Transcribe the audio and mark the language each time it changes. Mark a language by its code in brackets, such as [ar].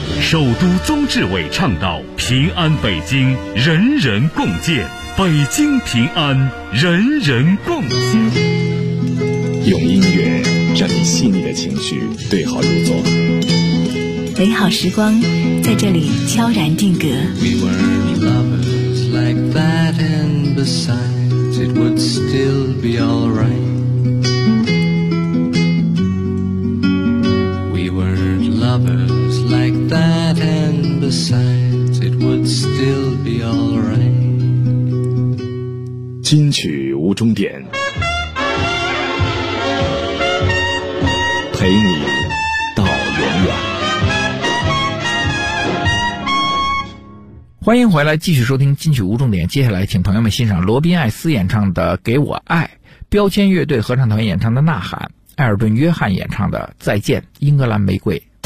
[zh] 首都宗志伟倡导平安北京，人人共建。北京平安，人人共心。用音乐让你细腻的情绪对号入座，美好时光在这里悄然定格。 [en] We were lovers like that, and besides it would still be alright. We were lovers like that, and besides it would still be alright. [zh] 金曲无终点，陪你到永远。欢迎回来，继续收听金曲无终点。接下来请朋友们欣赏罗宾·艾斯演唱的《给我爱》，标签乐队合唱团演唱的《呐喊》，艾尔顿·约翰演唱的《再见英格兰玫瑰》。